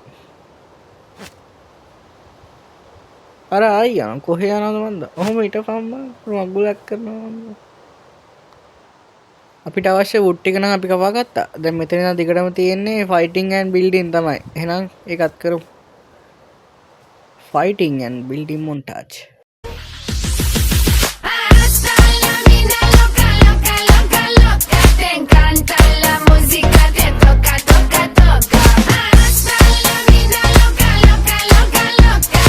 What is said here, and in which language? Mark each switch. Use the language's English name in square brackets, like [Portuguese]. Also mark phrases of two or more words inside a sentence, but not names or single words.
[Sinhala] අර අයියා කොහේ යනවද මන්ද? ඔහොම හිටපන් මගුලක් කරනවා මන්ද. අපිට අවශ්‍ය වුඩ් ටික නම් අපි කපා ගත්තා. දැන් මෙතන ඉඳන් දිගටම තියෙන්නේ [English] fighting and building [Sinhala] තමයි. එහෙනම් ඒකත් කරමු. [English] fighting and building montage. [Spanish] Hasta la mina loca, loca, loca, loca. Te encanta la música, te toca, toca, toca. Hasta la mina loca, loca, loca, loca.